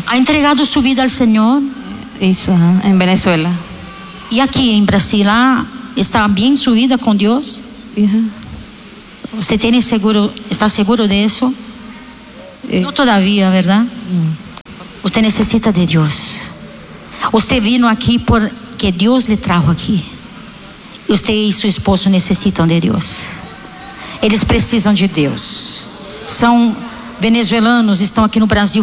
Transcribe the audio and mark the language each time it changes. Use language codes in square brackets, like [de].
[es] Ha entregado [pt] sua vida ao Senhor? Isso, em Venezuela. E aqui em Brasil, lá, está bem sua vida com Deus? Você tem seguro? Está seguro disso? Não todavia, verdade? [es] Usted necesita de Dios. Usted vino aquí porque Dios le trajo aquí. Usted y su esposo necesitan de Dios. [pt] Eles precisam de Deus. São venezuelanos, estão aqui no Brasil.